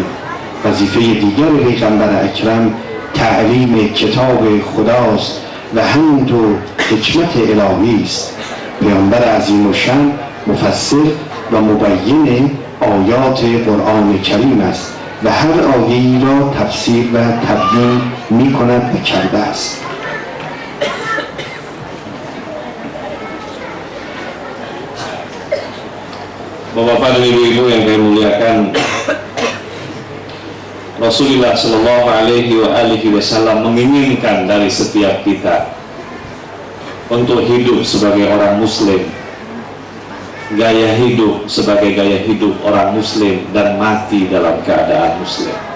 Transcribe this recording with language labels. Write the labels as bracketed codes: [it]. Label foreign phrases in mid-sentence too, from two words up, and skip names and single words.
[fa] وظیفه دیگر پیغمبر اکرم تعلیم کتاب خداست و همینطور حکمت الهی است. پیامبر عظیم الشأن مفسر و مبین آیات قرآن کریم است و هر آیه‌ای را تفسیر و تبیین می کند و کرده است. [id] Bapak dan ibu-ibu yang saya muliakan, Rasulullah [ar] صلى الله عليه وسلم [id] menginginkan dari setiap kita untuk hidup sebagai orang Muslim, gaya hidup sebagai gaya hidup orang Muslim dan mati dalam keadaan Muslim.